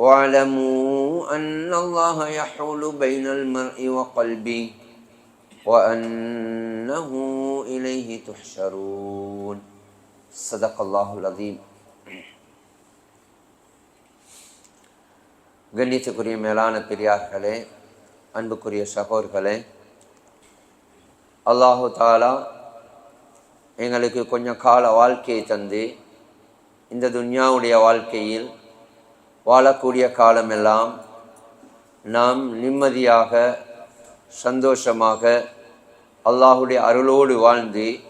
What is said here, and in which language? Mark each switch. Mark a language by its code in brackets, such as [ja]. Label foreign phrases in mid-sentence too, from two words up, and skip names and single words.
[ar] وَاعْلَمُوا أَنَّ اللَّهَ يَحُولُ بَيْنَ الْمَرْءِ وَقَلْبِهِ وَأَنَّهُ إِلَيْهِ تُحْشَرُونَ. صدق الله العظيم. [ta] கண்ணியத்துக்குரிய மேலான பெரியார்களே, அன்புக்குரிய சகோதரர்களே, [ar] الله تعالى [ta] எங்களுக்கு கொஞ்சம் கால வாழ்க்கையை தந்து இந்த துன்யாவுடைய வாழ்க்கையில் வாழக்கூடிய காலமெல்லாம் நாம் நிம்மதியாக சந்தோஷமாக அல்லாஹுடைய அருளோடு வாழ்ந்து